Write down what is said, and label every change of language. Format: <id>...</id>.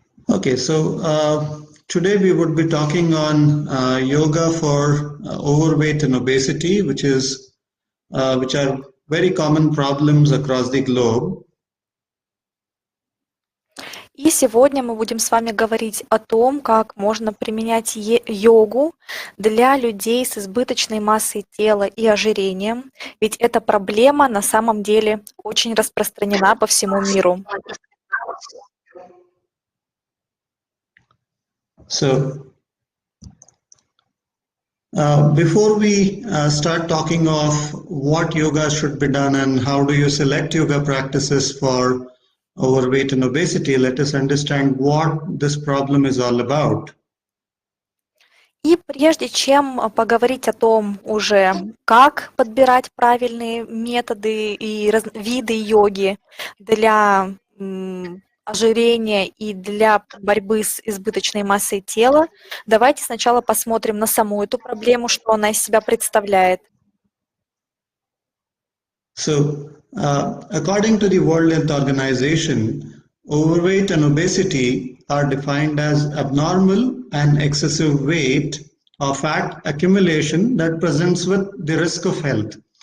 <en>Okay, so today we would be talking on yoga for overweight and obesity, which are very common problems across the globe.</en> <ru>И сегодня мы будем с вами говорить о том, как можно применять йогу для людей с избыточной массой тела и ожирением, ведь эта проблема на самом деле очень распространена по всему миру.</ru> <en>So before we start talking of what yoga should be done and how do you select yoga practices for overweight and obesity, let us understand what this problem is all about.</en> <ru>И прежде чем поговорить о том уже, как подбирать правильные методы и виды йоги для ожирения и для борьбы с избыточной массой тела, давайте сначала посмотрим на саму эту проблему, что она из себя представляет.</ru> <en>So, according to the World Health Organization, overweight and obesity are defined as abnormal and excessive weight or fat accumulation that presents with the risk of health.</en>